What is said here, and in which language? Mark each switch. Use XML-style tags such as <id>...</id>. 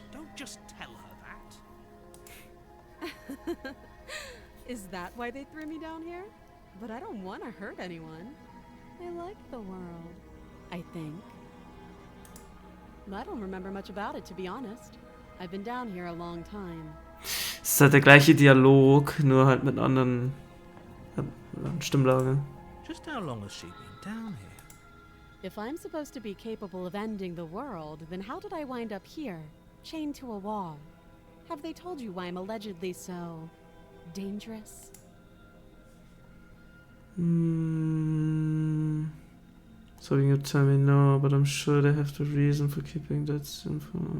<en>Don't just tell her that. Is that why they threw me down here? But I don't want to hurt anyone. I like the world, I think. I don't remember much about it, to be honest. I've been down here a long time.</en> <de>Es ist halt der gleiche Dialog, nur halt mit anderen Stimmlage.</de> <en>Just how long has she been down here? If I'm supposed to be capable of ending the world, then how did I wind up here, chained to a wall? Have they told you why I'm allegedly so dangerous? So you tell me no, but I'm sure they have the reason for keeping that info.</en>